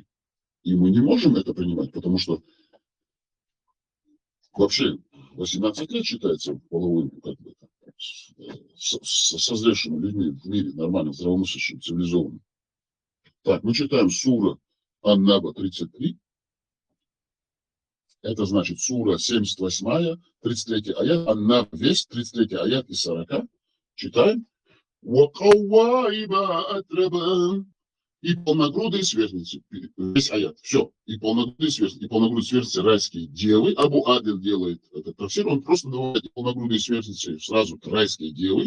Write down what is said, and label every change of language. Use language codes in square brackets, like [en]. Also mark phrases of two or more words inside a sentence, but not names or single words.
[ru] И мы не можем это принимать, потому что вообще 18 лет считается половым, как бы, созревшими людьми в мире, нормальным, здравомыслящим, цивилизованным. Так, мы читаем сура Ан-Наба 33. Это значит сура 78, 33 аят. Ан-Наба весь 33 аят из 40. Читаем. И полногрудые сверстницы. Весь аят. Все. И полногрудые сверстницы райские девы. Абу Адиль делает этот тафсир. Он просто добавляет и полногрудые сверстницы сразу райские девы.